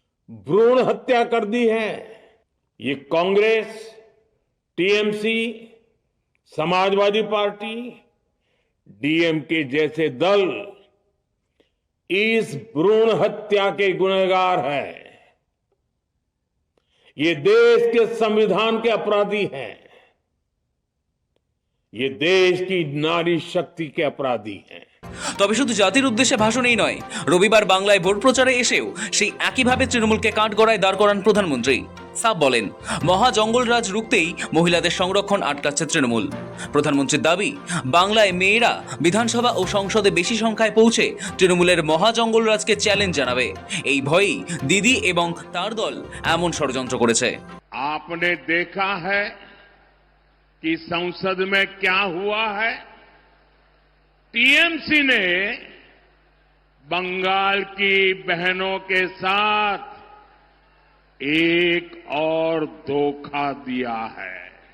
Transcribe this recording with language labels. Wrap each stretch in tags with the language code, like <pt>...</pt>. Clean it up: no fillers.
<hi>भ्रूण हत्या कर दी है। ये Congress, TMC, Samajwadi party, DMK जैसे दल इस भ्रूण हत्या के गुनहगार हैं। ये देश के संविधान के अपराधी हैं। ये देश की नारी शक्ति के अपराधी हैं।</hi> <bn>তবে শুধু জাতির উদ্দেশ্যে ভাষণেই নয়, রবিবার বাংলায় ভোট প্রচারে এসেও সেই একইভাবে তৃণমূলকে কাঠগড়ায় দাঁড় করান প্রধানমন্ত্রী। সাফ বলেন, মহা জঙ্গলরাজ রুখতেই মহিলাদের সংরক্ষণ আটকাচ্ছে তৃণমূল। প্রধানমন্ত্রীর দাবি, বাংলায় মেয়েরা বিধানসভা ও সংসদে বেশি সংখ্যায় পৌঁছে তৃণমূলের মহা জঙ্গলরাজকে চ্যালেঞ্জ জানাবে। এই ভয়েই দিদি এবং তার দল এমন ষড়যন্ত্র করেছে।</bn> <hi>आपने देखा है कि संसद में क्या हुआ है। टीएमसी ने बंगाल की बहनों के साथ एक और धोखा दिया है।</hi>